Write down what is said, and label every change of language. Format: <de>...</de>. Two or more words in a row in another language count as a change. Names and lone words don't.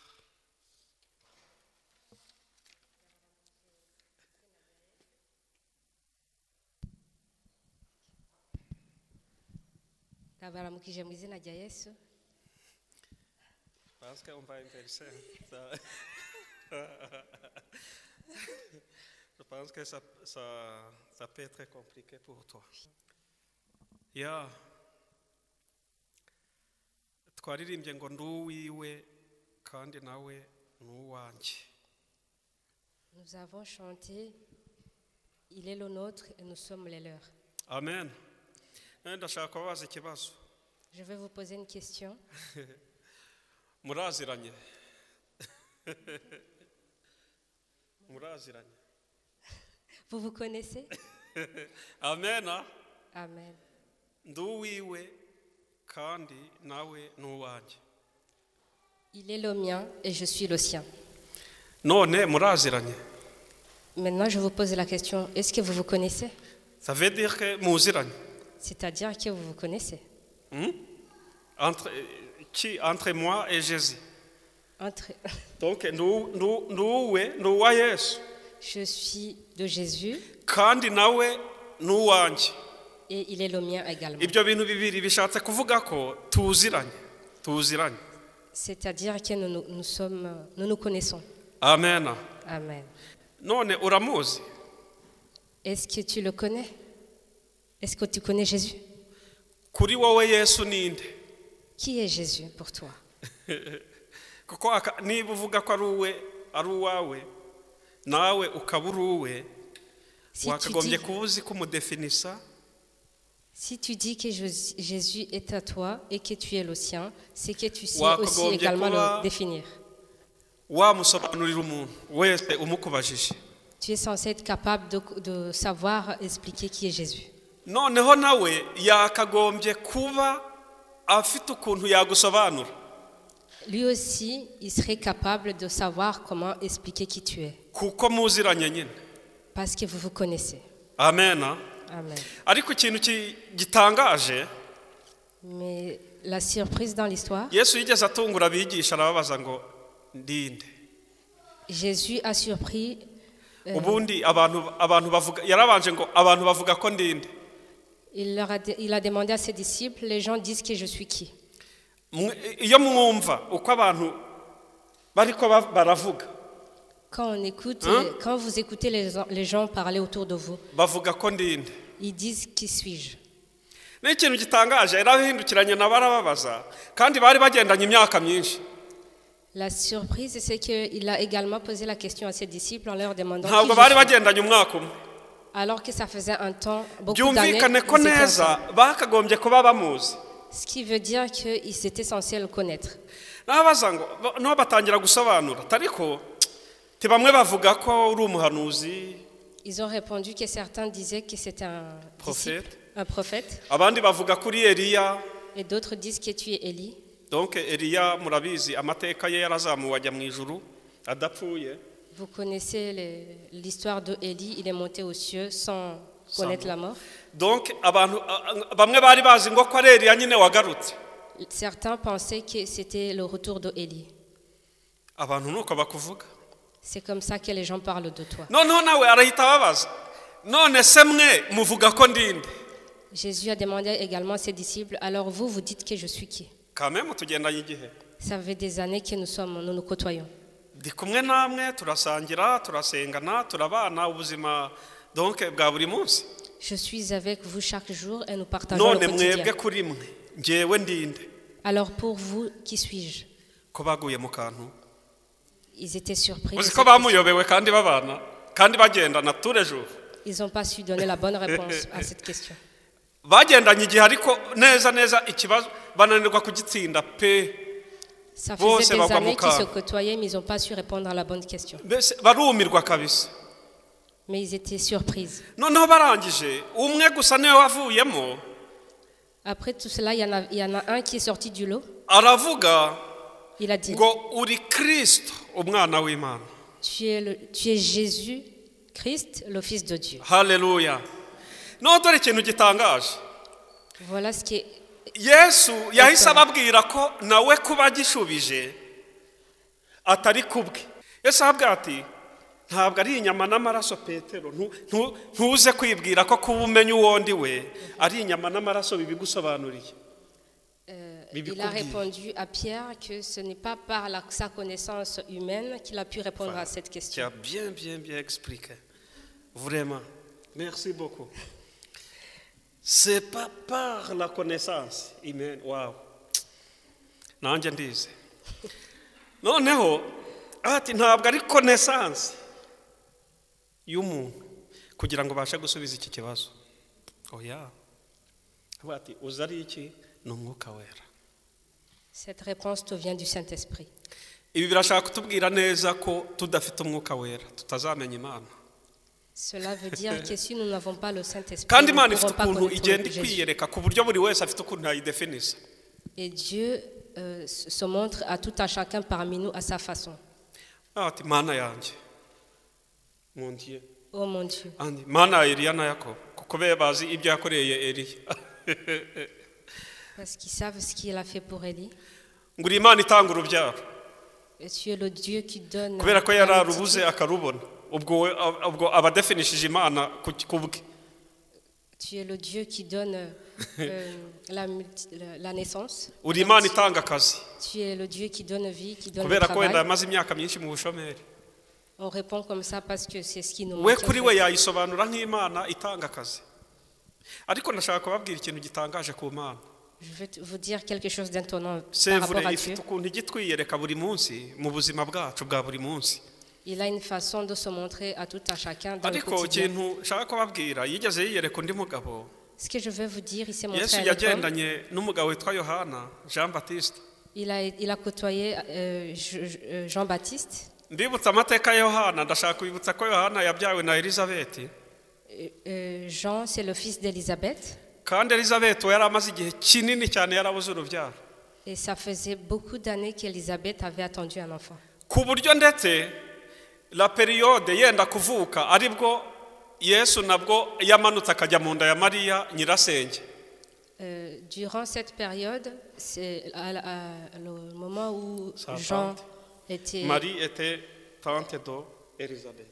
<fr>Parce qu'on va inverser. Je pense que ça peut être compliqué pour toi.</fr> <en>Yeah.</en> <rw>Twaririmbye ngo nduwiwe kandi nawe nuwanje.</rw> <fr>Nous avons chanté, il est le nôtre et nous sommes les leurs. Amen.</fr> <rw>Ndashaka kubaza ikibazo.</rw> <fr>Je vais vous poser une question.</fr> <rw>Muraziranye. Muraziranye.</rw> <fr>Vous vous connaissez? Amen. Amen.</fr> <rw>Nduwiwe kandi nawe nuwanje.</rw> <fr>Il est le mien et je suis le sien.</fr> <rw>None muraziranye.</rw> <fr>Maintenant, je vous pose la question, est-ce que vous vous connaissez? Ça veut dire que muziranye. C'est-à-dire que vous vous connaissez. Entre moi et Jésus.</fr> <rw>Donc, nuwa Yesu.</rw> <fr>Je suis de Jésus.</fr> <rw>Kandi nawe nuwanje.</rw> <fr>Et il est le mien également.</fr> <rw>Ibyo bintu bibiri bishatse kuvuga ko tuziranye.</rw> <fr>C'est-à-dire que nous nous connaissons. Amen. Amen.</fr> <rw>None uramuzi?</rw> <fr>Est-ce que tu le connais? Est-ce que tu connais Jésus?</fr> <rw>Kuri wowe Yesu ninde?</rw> <fr>Qui est Jésus pour toi?</fr> <rw>Kuko niba uvuga ko ari uwawe nawe ukaba uri uwe wakagombye kubuzi kumudefinisa.</rw> <fr>Si tu dis que Jésus est à toi et que tu es le sien, c'est que tu sais aussi également le définir.</fr> <rw>Wamusobanurira umuntu wese umukubajije.</rw> <fr>Tu es censé être capable de savoir expliquer qui est Jésus.</fr> <rw>Noneho nawe yakagombye kuba afite ukuntu yagusobanura.</rw> <fr>Lui aussi, il serait capable de savoir comment expliquer qui tu es.</fr> <rw>Kuko muziranye nyine.</rw> <fr>Parce que vous vous connaissez. Amen. Amen.</fr> <rw>Ariko ikintu gitangaje,</rw> <fr>mais la surprise dans l'histoire,</fr> <rw>Yesu yigeze atungura abigisha arababaza ngo ndinde.</rw> <fr>Jésus a surpris</fr> <rw>ubundi abantu bavuga yarabanje ngo abantu bavuga ko ndinde.</rw> <fr>Il a demandé à ses disciples, les gens disent que je suis qui?</fr> <rw>Iyo mwumva uko abantu bariko baravuga,</rw> <fr>quand vous écoutez les gens parler autour de vous,</fr> <rw>bavuga ko ndinde,</rw> <fr>ils disent qui suis-je?</fr> <rw>n'ikintu gitangaje yarahindukiranye n'abarababaza kandi bari bagendanye imyaka myinshi.</rw> <fr>La surprise, c'est qu'il a également posé la question à ses disciples en leur demandant</fr> <rw>ntabwo bari bagendanye umwaka umwe.</rw> <fr>Alors que ça faisait un temps, beaucoup d'années,</fr> <rw>byumvikane ko neza bakagombye kuba bamuzi.</rw> <fr>Ce qui veut dire qu'ils étaient censés le connaître.</fr> <rw>Nabaza ngo no batangira gusobanura ariko te bamwe bavuga ko uri umuhanuzi.</rw> <fr>Ils ont répondu que certains disaient que c'était un prophète.</fr> <rw>Abandi bavuga kuri Eliya.</rw> <fr>Et d'autres disent que tu es Élie.</fr> <rw>Donc Eliya murabizi amateka ye yarazamuwe ajya mu ijuru adapfuye.</rw> <fr>Vous connaissez l'histoire de Élie, il est monté aux cieux sans connaître la mort.</fr> <rw>Donc abantu bamwe bari bazi ngo ko ari Eliya nyine wagarutse.</rw> <fr>Certains pensaient que c'était le retour de Élie.</fr> <rw>Abantu nuko bakuvuga.</rw> <fr>C'est comme ça que les gens parlent de toi.</fr> <rw>Non nawe arahita babaza. None se mwe muvuga ko ndinde?</rw> <fr>Jésus a demandé également à ses disciples, alors vous dites que je suis qui? Quand même</fr> <rw>tugendanye igihe.</rw> <fr>Ça fait des années que nous nous côtoyons.</fr> <rw>Ndi kumwe namwe turasangira turasengana turabana ubuzima donc bwa buri munsi.</rw> <fr>Je suis avec vous chaque jour et nous partageons le quotidien.</fr> <rw>None mwebwe kuri mwe ngewe ndinde?</rw> <fr>Alors pour vous, qui suis-je?</fr> <rw>Ko baguye mu kantu.</rw> <fr>Ils étaient surpris.</fr> <rw>Ko bamuyobewe kandi babana kandi bagendana</rw> <fr>tous les jours. Ils n'ont pas su donner la bonne réponse à cette question.</fr> <rw>Bagendanye igihe ariko neza ikibazo bananirwa kugitsinda pe.</rw> <fr>Ça faisait des années qu'ils se côtoyaient, mais ils n'ont pas su répondre à la bonne question.</fr> <rw>Barumirwa kabisa.</rw> <fr>Mais ils étaient surprises.</fr> <rw>Noneho barangije umwe gusa niwe wavuyemo.</rw> <fr>Après tout cela, il y en a un qui est sorti du lot.</fr> <rw>Aravuga.</rw> <fr>Il a dit,</fr> <rw>ngo uri Kristo umwana w'Imana.</rw> <fr>Tu es Jésus Christ, le Fils de Dieu. Hallelujah.</fr> <rw>No dore ikintu gitangaje.</rw> <fr>Voilà ce qui est.</fr> <rw>Yesu yahise ababwira ko nawe kuba gishubije atari kubwe. Yesu ababwira ati ntabwo ari inyama n'amaraso Petero ntuze kwibwira ko kuba umenya uwo ndi we ari inyama n'amaraso bibigusobanuriye.</rw> <fr>Il a répondu à Pierre que ce n'est pas par sa connaissance humaine qu'il a pu répondre à cette question. Tu as bien expliqué. Vraiment. Merci beaucoup. C'est pas par la connaissance humaine.</fr> <rw>Wow. Nanjye ndize. Noneho ati ntabwo ari connaissance y'umuntu kugira ngo bashe gusubiza iki kibazo. Oya. Ati uzari iki n'umwuka wera.</rw> <fr>Cette réponse te vient du Saint-Esprit.</fr> <rw>Ibi birashaka kutubwira neza ko tudafite umwuka wera tutazamenya Imana.</rw> <fr>Cela veut dire que si nous n'avons pas le Saint-Esprit,</fr> <rw>kandi Imana ifite ukuntu igenda kwiyereka ku buryo buri wese afite ukuntu yayidefinisa.</rw> <fr>Et Dieu se montre à tout à chacun parmi nous à sa façon.</fr> <rw>Ati Mana yanjye.</rw> <fr>Mon Dieu. Oh mon Dieu.</fr> <rw>Andi Mana Eliya na Yakobo kuko bazi ibyo yakoreye Eliya.</rw> <fr>Parce qu'ils savent ce qu'il a fait pour Élie.</fr> <rw>Nguri Imana itanga urubyaro.</rw> <fr>Et tu es le Dieu qui donne.</fr> <rw>Kubera ko yararubuze akarubona. Ubwo abadefinishije Imana kubwe.</rw> <fr>Tu es le Dieu qui donne la naissance.</fr> <rw>Uri Imana itanga akazi.</rw> <fr>Tu es le Dieu qui donne vie, qui donne le travail.</fr> <rw>Kubera ko wenda amaze imyaka myinshi mu bushomeri.</rw> <fr>On répond comme ça parce que c'est ce qui nous manque.</fr> <rw>We kuri we yayisobanura nk'Imana itanga akazi. Ariko nashaka kubabwira ikintu gitangaje ku Mana.</rw> <fr>Je vais vous dire quelque chose d'étonnant par rapport à Dieu. Il a une façon de se montrer à tout à chacun dans le quotidien. Ce que je veux vous dire, il s'est montré à l'homme. Il a côtoyé Jean-Baptiste. Jean, c'est le fils d'Élisabeth. Et ça faisait beaucoup d'années qu'Élisabeth avait attendu un enfant. La période</fr> <rw>yenda kuvuka aribwo Yesu nabwo yamanutse akajya mu nda ya Mariya nyirasenge.</rw> <fr>Durant cette période, c'est le moment où Jean était. Marie était tante d'Élisabeth.</fr>